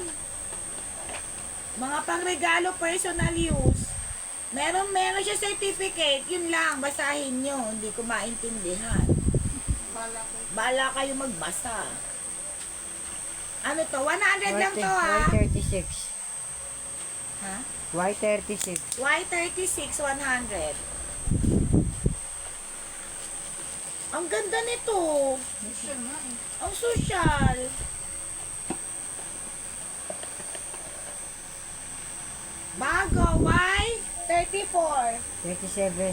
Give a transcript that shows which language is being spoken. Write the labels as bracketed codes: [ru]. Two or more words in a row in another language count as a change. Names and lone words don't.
[tl] Mga pangregalo, [en] personal use. [tl] Meron siya certificate. Yun lang, basahin nyo. Hindi ko maintindihan. Bala ko. Bala kayo magbasa. Ano to? 100 lang to ha. Y36. Ha? Y36. Y36 100. Ang ganda nito. Siya nga eh. Ang social. Bago, Y34. 37.